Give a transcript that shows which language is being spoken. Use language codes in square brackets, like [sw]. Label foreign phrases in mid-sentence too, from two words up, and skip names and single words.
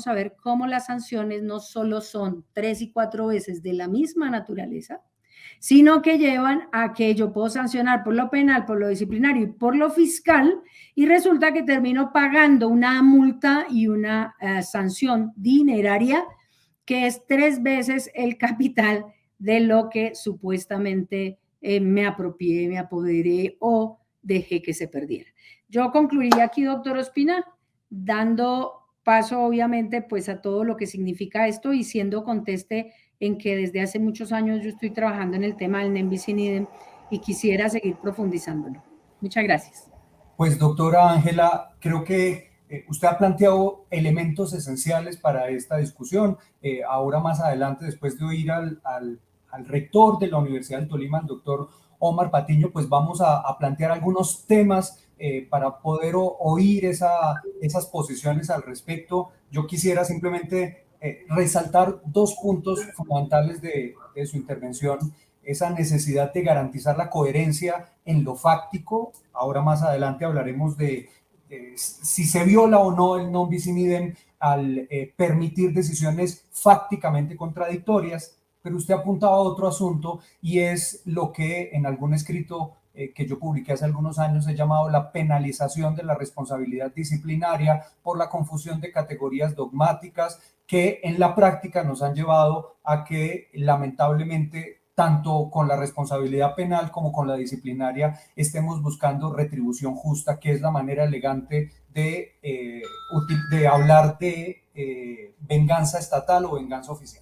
[es] a ver cómo las sanciones no solo son 3 y 4 veces de la misma naturaleza, sino que llevan a que yo puedo sancionar por lo penal, por lo disciplinario y por lo fiscal, y resulta que termino pagando una multa y una sanción dineraria que es 3 veces el capital de lo que supuestamente me apropié, me apoderé o dejé que se perdiera. Yo concluiría aquí, doctor Ospina, dando paso obviamente pues a todo lo que significa esto y siendo conteste en que desde hace muchos años yo estoy trabajando en el tema del [la] nem bis in idem [es] y quisiera seguir profundizándolo. Muchas gracias. Pues doctora Ángela, creo que usted ha planteado elementos esenciales para esta discusión. Ahora más adelante, después de oír al rector de la Universidad del Tolima, el doctor Omar Patiño, pues vamos a plantear algunos temas para poder oír esas posiciones al respecto. Yo quisiera simplemente resaltar 2 puntos fundamentales de su intervención. esa necesidad de garantizar la coherencia en lo fáctico. Ahora más adelante hablaremos de si se viola o no el [la] non bis in idem [es] al permitir decisiones fácticamente contradictorias, pero usted apuntaba a otro asunto y es lo que en algún escrito que yo publiqué hace algunos años he llamado la penalización de la responsabilidad disciplinaria por la confusión de categorías dogmáticas que en la práctica nos han llevado a que lamentablemente tanto con la responsabilidad penal como con la disciplinaria estemos buscando retribución justa, que es la manera elegante de hablar de venganza estatal o venganza oficial.